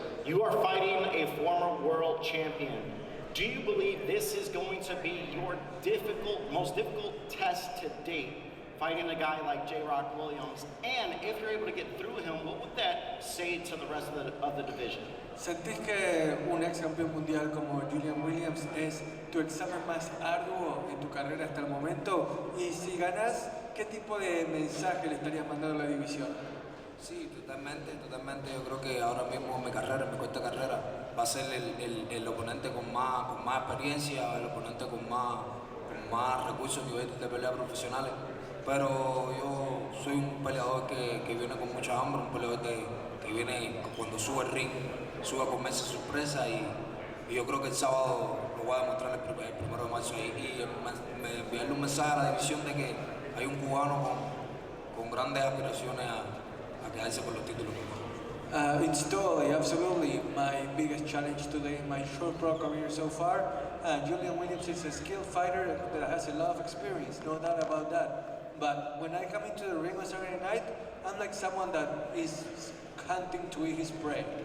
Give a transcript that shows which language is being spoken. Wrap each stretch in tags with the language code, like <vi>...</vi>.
<en>You are fighting a former world champion. Do you believe this is going to be your most difficult test to date, fighting a guy like J-Rock Williams? And if you're able to get through him, what would that say to the rest of the division?</en> <es>¿Sentís que un ex campeón mundial como Julian Williams es tu examen más arduo en tu carrera hasta el momento? Y si ganás, ¿qué tipo de mensaje le estarías mandando a la división? Sí, totalmente. Yo creo que ahora mismo mi corta carrera, va a ser el oponente con más experiencia, el oponente con más recursos a nivel de pelea profesionales. Pero yo soy un peleador que viene con mucha hambre, un peleador que viene cuando sube el ring, sube a comerse sorpresa y yo creo que el sábado lo voy a demostrar el 1 de marzo y enviarle un mensaje a la división de que hay un cubano con grandes aspiraciones a quedarse con los títulos.</es> <en>It's totally, absolutely my biggest challenge today in my short pro career so far. Julian Williams is a skilled fighter that has a lot of experience, no doubt about that. But when I come into the ring on Saturday night, I'm like someone that is hunting to eat his prey.</en>